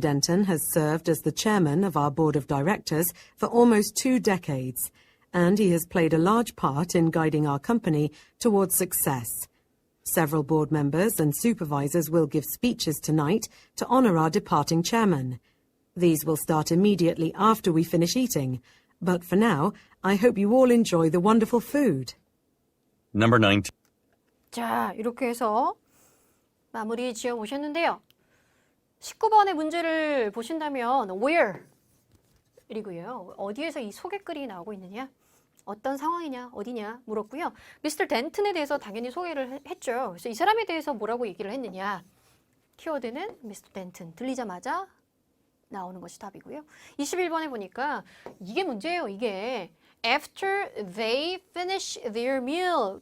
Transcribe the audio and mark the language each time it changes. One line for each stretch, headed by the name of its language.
English: Denton has served as the chairman of our board of directors for almost 2 decades, and he has played a large part in guiding our company towards success. Several board members and supervisors will give speeches tonight to honor our departing chairman. These will start immediately after we finish eating, but for now, I hope you all enjoy the wonderful food. Number 19.
Korean: 자, 이렇게 해서 마무리 지어 보셨는데요. 19번의 문제를 보신다면 where 이고요. 어디에서 이 소개글이 나오고 있느냐? 어떤 상황이냐? 어디냐? 물었고요. 미스터 덴튼에 대해서 당연히 소개를 했죠. 그래서 이 사람에 대해서 뭐라고 얘기를 했느냐? 키워드는 미스터 덴튼. 들리자마자 나오는 것이 답이고요. 21번에 보니까 이게 문제예요.
English: 이게 After they finish their meal.